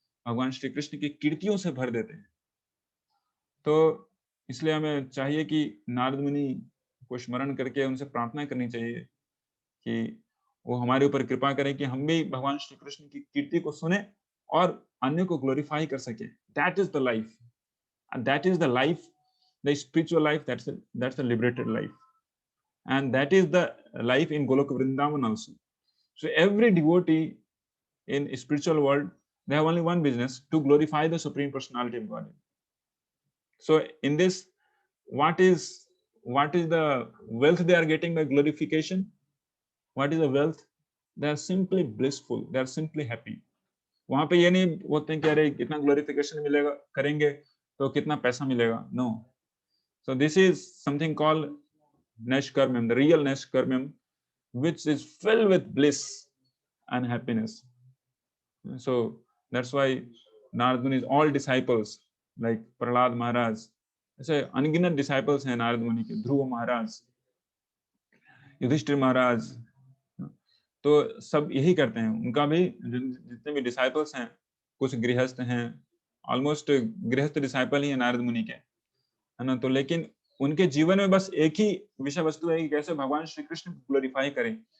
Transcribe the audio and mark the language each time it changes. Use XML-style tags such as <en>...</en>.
<hi>भगवान श्री कृष्ण की कीर्तियों से भर देते हैं। तो इसलिए हमें चाहिए कि नारद मुनि को स्मरण करके उनसे प्रार्थना करनी चाहिए कि वो हमारे ऊपर कृपा करें कि हम भी भगवान श्री कृष्ण की कीर्ति को सुने और अन्य को ग्लोरीफाई कर सके।</hi> <en>That is the life, and that is the life, the spiritual life, that's a liberated life, and that is the life in Goloka Vrindavan also. So every devotee in spiritual world, they have only one business, to glorify the Supreme Personality of Godhead. So in this, what is the wealth they are getting by glorification? What is the wealth? They are simply blissful, they are simply happy.</en> <hi>वहां पे ये नहीं बोलते हैं कि अरे कितना glorification मिलेगा करेंगे तो कितना पैसा मिलेगा, no.</hi> <en>So this is something called Nashkarmam, the real Nashkarmam, which is filled with bliss and happiness. So that's why Narad Muni's all disciples, like Prahlad Maharaj,</en> <hi>ऐसे अनगिनत disciples हैं नारद मुनि के, ध्रुव महाराज, युधिष्ठिर महाराज, तो सब यही करते हैं. उनका भी जितने भी disciples हैं, कुछ गृहस्थ हैं, ऑलमोस्ट गृहस्थ डिसाइपल ही है नारद मुनि के, है ना. तो लेकिन उनके जीवन में बस एक ही विषय वस्तु है कि कैसे भगवान श्री कृष्ण को ग्लोरीफाई करें.</hi>